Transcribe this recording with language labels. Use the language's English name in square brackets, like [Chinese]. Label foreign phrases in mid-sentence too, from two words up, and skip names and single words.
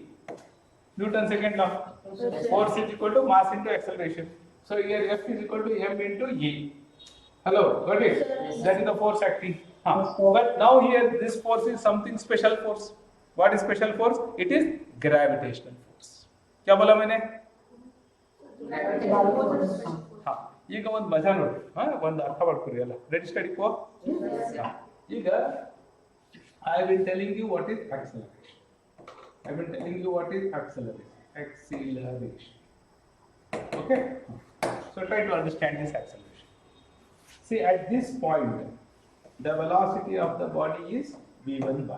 [English] Newton's second law. Force is equal to mass into acceleration. So here F is equal to m into A. Hello, got it? That is the force acting. But now here this force is something special force. What is special force? It is gravitational force. [Hindi] क्या बोला मैंने? [Kannada] ಈಗ ಒಂದು ಮಜಾ ನೋಡಿ ಒಂದು ಅರ್ಥ ಮಾಡ್ಕೊರಿ ಅಲ್ಲ [English] ready study [Kannada] ಕೋ ಈಗ [English] I will telling you what is acceleration. I will telling you what is acceleration. Okay, so try to understand this acceleration. See, at this point the velocity of the body is v1 bar.